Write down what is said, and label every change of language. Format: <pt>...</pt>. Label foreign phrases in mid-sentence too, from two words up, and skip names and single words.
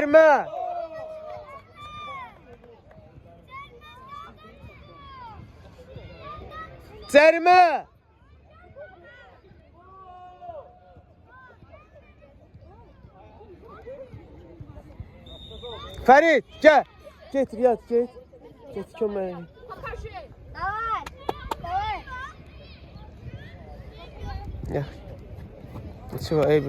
<az>Cərmə. Fərid, gəl. Get, Riyad, get. Get, kömək. Gəl. Nechego, eybi.</az>